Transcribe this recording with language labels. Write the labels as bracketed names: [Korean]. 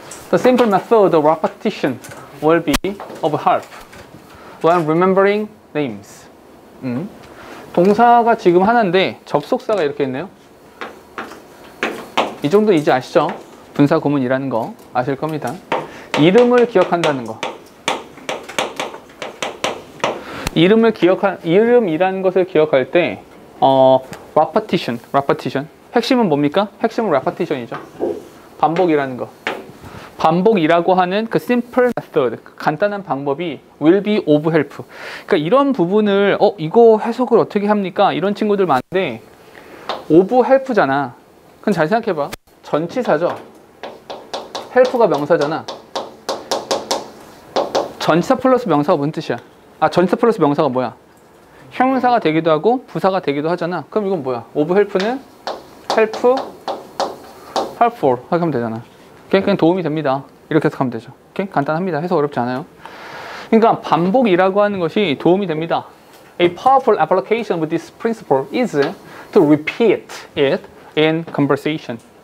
[English] The simple method of repetition will be of help when remembering names. [Korean] 동사가 지금 하나인데 접속사가 이렇게 있네요. 이 정도 이제 아시죠? 분사 구문이라는 거 아실 겁니다. 이름을 기억한다는 거. 이름이라는 것을 기억할 때 repetition. 핵심은 뭡니까? 핵심은 repetition이죠. 반복이라는 거. 반복이라고 하는 그 simple method, 간단한 방법이 [English] will be of help. [Korean] 그러니까 이런 부분을 이거 해석을 어떻게 합니까? 이런 친구들 많은데 of help잖아. 그럼 잘 생각해봐. 전치사죠. help가 명사잖아. 전치사 플러스 명사가 무슨 뜻이야? 전치사 플러스 명사가 뭐야? 형용사가 되기도 하고 부사가 되기도 하잖아. 그럼 이건 뭐야? of help는 helpful 이렇게 하면 되잖아. 그냥 도움이 됩니다. 이렇게 해석하면 되죠. 간단합니다. 해석 어렵지 않아요. 그러니까 반복이라고 하는 것이 도움이 됩니다. [English] A powerful application with this principle is to repeat it in conversation.